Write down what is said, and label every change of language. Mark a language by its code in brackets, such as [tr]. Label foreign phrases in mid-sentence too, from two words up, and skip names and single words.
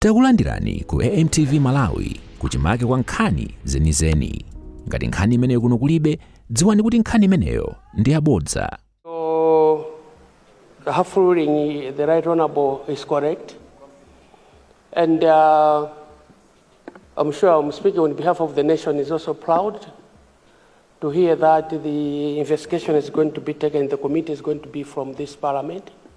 [ny] Takulandirani ku AMTV Malawi kuchimake kwa nkhani zenizeni. Ngati nkhani imeneyo kuno kulibe, dziwani kuti nkhani imeneyo ndi yabodza. [en] The half ruling, the Right Honorable is correct. And I'm sure I'm speaking on behalf of the nation is also proud to hear that the investigation is going to be taken, the committee is going to be from this parliament.